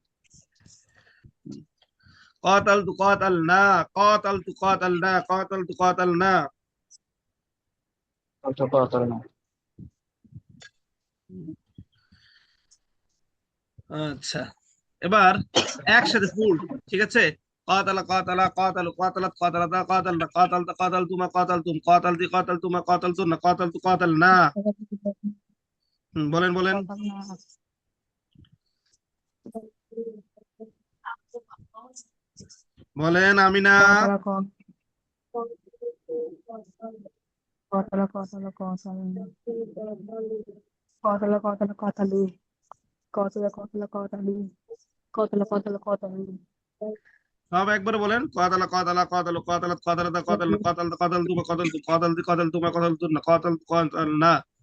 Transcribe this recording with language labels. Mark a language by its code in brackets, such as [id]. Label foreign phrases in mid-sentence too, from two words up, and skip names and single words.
[ar] قاتلت قاتلنا قاتلت قاتلنا قاتلت قاتلنا. قاتلت قاتلنا [bn] আচ্ছা, এবার একসাথে ফুল, ঠিক আছে। [ar] قاتل قاتل قاتل قاتلت قاتلتا قاتلنا قاتلت قاتلتما قاتلتم قاتلتي قاتلتما قاتلتن قاتلت قاتلنا. [bn] বলেন বলেন [ar] قاتلنا [bn] বলেন আমিনা। [ar] قاتل قاتل قاتل قاتلنا قاتل قاتل قاتلوا قاتل قاتل قاتلوا قاتل قاتل قاتلوا [bn] সব একবার বলেন। [ar] قاتل قاتل قاتل قاتلت قاتلتا قاتلنا قاتلت قاتلتما قاتلتم قاتلتي قاتلتما قاتلتن قاتلت قاتلنا.